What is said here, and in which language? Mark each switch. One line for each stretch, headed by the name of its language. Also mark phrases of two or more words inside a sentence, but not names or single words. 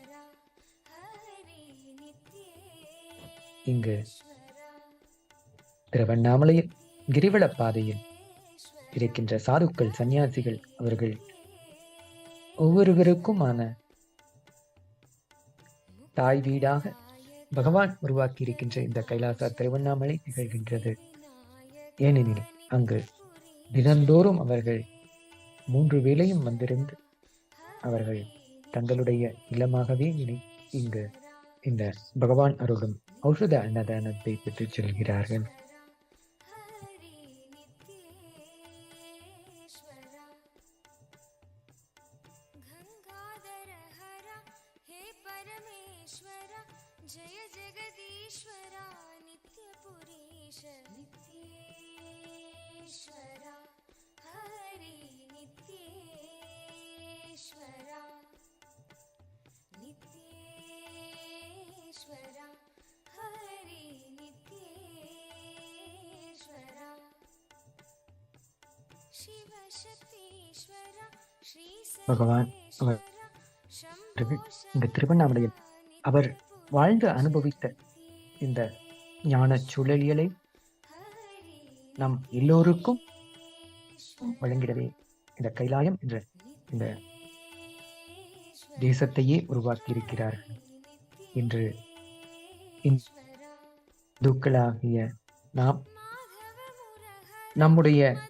Tamil: இங்கு திருவண்ணாமலையில் கிரிவல பாதையில் இருக்கின்ற சாதுக்கள் சன்னியாசிகள் அவர்கள் ஒவ்வொருவருக்குமான தாய் வீடாக பகவான் உருவாக்கி இருக்கின்ற இந்த கைலாசா திருவண்ணாமலை நிகழ்கின்றது. ஏனெனில் அங்கு தினந்தோறும் அவர்கள் 3 வேளையும் வந்திருந்து அவர்கள் தங்களுடைய இல்லமாகவே இங்கு இந்த பகவான் அருளும் ஔஷத அன்னதானத்தை பெற்றுச் செல்கிறார்கள்.
Sanskrit: जय जगदीश्वरा नित्यपुरीश नित्येश्वरा हरि नित्येश्वरा नित्येश्वरा हरि नित्येश्वरा
Tamil: பகவான் அவர்கள் இந்த திருவண்ணாமலையில் அவர் வாழ்ந்து அனுபவித்த இந்த ஞான சூழலியலை நம் எல்லோருக்கும் வழங்கிடவே இந்த கைலாயம் என்ற இந்த தேசத்தையே உருவாக்கி இருக்கிறார்கள் என்று இந்துக்களாகிய நாம் நம்முடைய